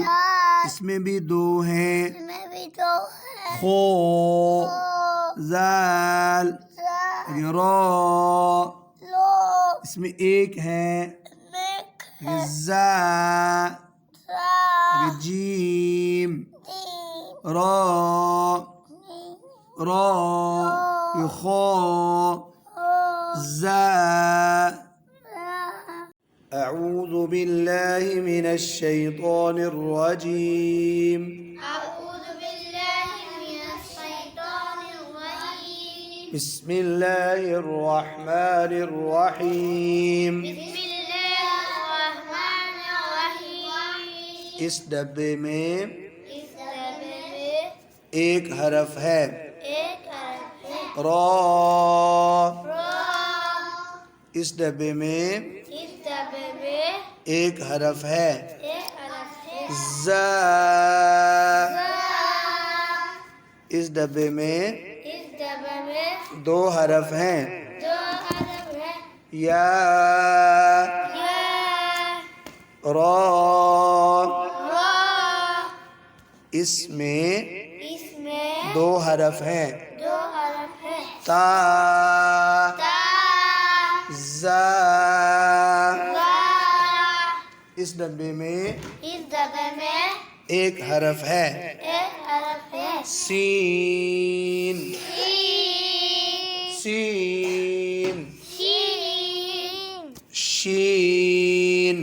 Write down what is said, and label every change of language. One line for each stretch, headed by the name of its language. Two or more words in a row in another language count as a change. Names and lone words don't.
Urdu: دال، اس میں بھی 2 ہیں، اس میں بھی 2 ہے، خو، خو، زال، زال، آگے رو، لو، اس میں 1 ہے، میک آگے ہے، زا، سا، آگے جیم، دیم، رو، میم، رو، یہ خو، او، زا. را.
Arabic: أعوذ بالله من الشيطان الرجيم. أعوذ بالله من الشيطان الرجيم. بسم الله الرحمن الرحيم. بسم الله الرحمن الرحيم.
Urdu: اس ڈبے میں اس ڈبے میں 1 حرف ہے، ایک حرف ہے، را. را. اس ڈبے میں اس ڈبے میں 1 حرف ہے، ایک حرف ہے، زا. را. اس ڈبے میں اس ڈبے میں 2 حرف ہیں، 2 حرف ہے، یا، یا، را. را. اس میں اس میں 2 حرف ہیں، 2 حرف ہے، تا، تا، زا. را. اس ڈبے میں اس ڈبے میں 1 حرف ہے، ایک حرف ہے، سین، سین، سین، شین، شین.